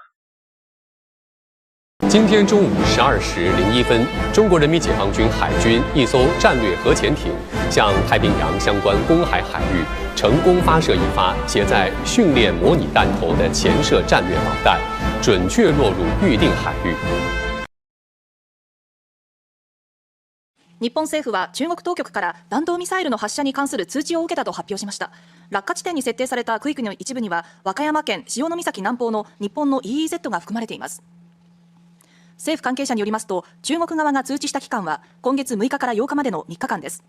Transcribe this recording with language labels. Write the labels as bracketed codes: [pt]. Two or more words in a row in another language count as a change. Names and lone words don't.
[zh] 今天中午12时01分，中国人民解放军海军一艘战略核潜艇向太平洋相关公海海域成功发射一发携载训练模拟弹头的潜射战略导弹，准确落入预定海域。 [ja] 日本政府は中国当局から弾道ミサイルの発射に関する通知を受けたと発表しました。落下地点に設定された区域の一部には和歌山県潮岬南方の日本の EEZ が含まれています。政府関係者によりますと、中国側が通知した期間は今月6日から8日までの3日間です。